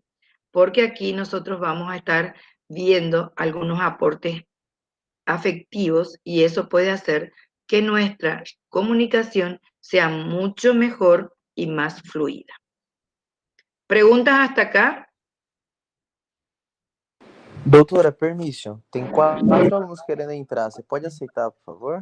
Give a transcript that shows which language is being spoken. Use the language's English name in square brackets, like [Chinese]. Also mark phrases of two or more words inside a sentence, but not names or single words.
[Spanish] Porque aquí nosotros vamos a estar viendo algunos aportes afectivos y eso puede hacer que nuestra comunicación sea mucho mejor y más fluida. ¿Preguntas hasta acá? [Portuguese] Doutora, permission. Tem 4 alunos querendo entrar. Você pode aceitar, por favor?